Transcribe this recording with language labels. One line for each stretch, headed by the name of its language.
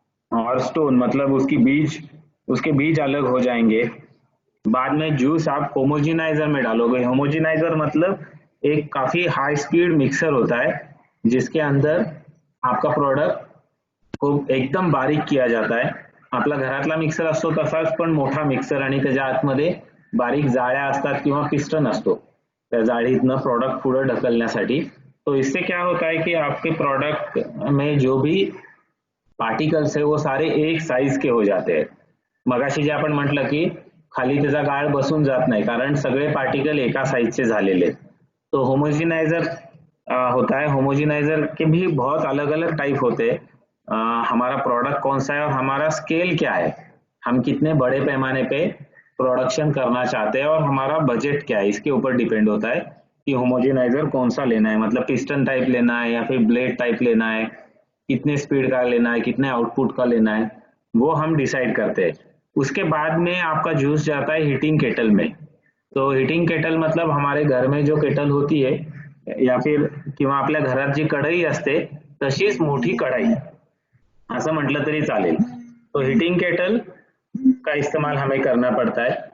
Hindi: और स्टोन मतलब उसके बीज अलग हो जाएंगे. बाद में जूस आप होमोजिनाइजर में डालोगे. होमोजिनाइजर मतलब एक काफी हाई स्पीड मिक्सर होता है जिसके अंदर आपका प्रोडक्ट को एकदम बारीक किया जाता है.
Marathi: आपला घरातला मिक्सर असतो तसाच पण मोठा मिक्सर आणि त्याच्या आतमध्ये बारीक जाळ्या असतात किंवा पिस्टन असतो त्या जाळीतनं प्रोडक्ट पुढे ढकलण्यासाठी.
Hindi: तो इससे क्या होता है कि आपके प्रोडक्ट में जो भी पार्टिकल्स है वो सारे एक साइज के हो जाते हैं.
Marathi: मगाशी जे आपण म्हटलं की खाली त्याचा गाळ बसून जात नाही कारण सगळे पार्टिकल एका साइजचे झालेले.
Hindi: तो होमोजिनाइजर होता है. होमोजिनाइजर के भी बहुत अलग अलग टाइप होते हैं. हमारा प्रोडक्ट कौन सा है और हमारा स्केल क्या है, हम कितने बड़े पैमाने पे प्रोडक्शन करना चाहते हैं और हमारा बजट क्या है, इसके ऊपर डिपेंड होता है कि होमोजिनाइजर कौन सा लेना है. मतलब पिस्टन टाइप लेना है या फिर ब्लेड टाइप लेना है, कितने स्पीड का लेना है, कितने आउटपुट का लेना है, वो हम डिसाइड करते हैं. उसके बाद में आपका जूस जाता है हीटिंग केटल में. तो हीटिंग केटल मतलब हमारे घर में जो केटल होती है या फिर
Marathi: किंवा आपल्या घरात जी कढई असते तशीच मोठी कढाई असं म्हटलं तरी चालेल.
Hindi: तो हीटिंग केटल का इस्तेमाल हमें करना पड़ता है.